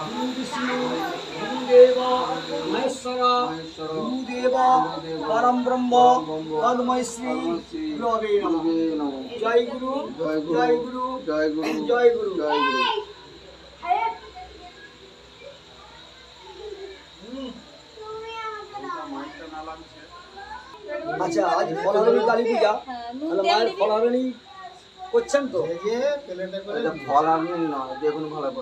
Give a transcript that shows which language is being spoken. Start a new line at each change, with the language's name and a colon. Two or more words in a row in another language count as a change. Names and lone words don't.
Sanskrit: परम ब्रह्म तन्मय श्री गुरवे नमः। जय गुरु जय गुरु जय गुरु जय गुरु जय गुरु।
Bangla: আচ্ছা আজ ফলাহারি কালী পূজা, তাহলে মায়ের ফলাহারি করছেন তো? ফলাহারি নয়, দেখুন ভালো করে